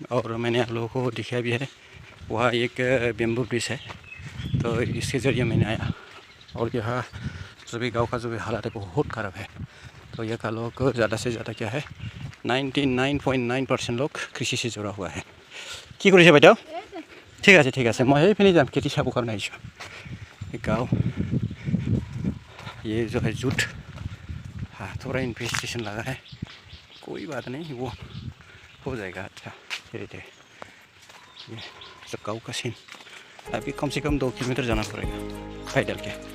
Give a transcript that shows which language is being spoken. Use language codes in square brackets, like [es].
[hi] और मैंने आप लोगों को दिखाया भी है, वहाँ एक बेम्बू ब्रिज है, तो इसके ज़रिए मैंने आया। और यहाँ जो भी गाँव का जो भी हालत है बहुत ख़राब है। तो यहाँ का लोग ज़्यादा से ज़्यादा क्या है 99.9% लोग कृषि से जुड़ा हुआ है। [as] কি কৰিছে বাইদেউ? ঠিক আছে मैं এইপিনে যাম, খেতি চাব কাৰণে আহিছোঁ। [hi] गाँव ये जो है जूट, हाँ थोड़ा इन्वेस्टिगेशन लगा है, कोई बात नहीं, वो हो जाएगा। अच्छा धीरे धीरे। ये सब गाँव का सीन। अभी कम से कम 2 किलोमीटर जाना पड़ेगा पैदल के।